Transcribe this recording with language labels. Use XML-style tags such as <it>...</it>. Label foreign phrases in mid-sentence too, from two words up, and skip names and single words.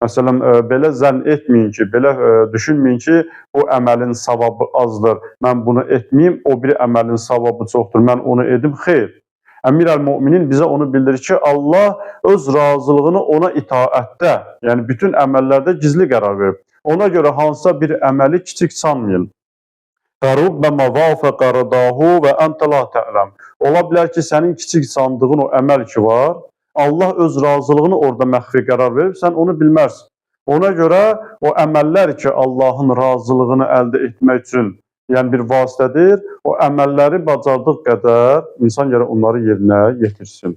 <az>Məsələn, belə zənn etməyin ki, belə düşünməyin ki, o əməlin savabı azdır, mən bunu etməyim, o bir əməlin savabı çoxdur, mən onu edim. Xeyr. Əmir-əl-Möminin bizə onu bildirir ki, Allah öz razılığını ona itaətdə, yəni bütün əməllərdə gizli qərar verib. Ona görə hansısa bir əməli kiçik sanmayın.</az> <ar>فَرُبَّمَا وَافَقَ رَضَاهُ وَأَنْتَ لَا تَعْلَمُ.</ar> <az>Ola bilər ki, sənin kiçik sandığın o əməl ki var, Allah öz razılığını orada məxfi qərar verib, sən onu bilmərsən. Ona görə o əməllər ki, Allahın razılığını əldə etmək üçün, yəni bir vasitədir, o əməlləri bacardığı qədər insan gərək onları yerinə yetirsin.</az>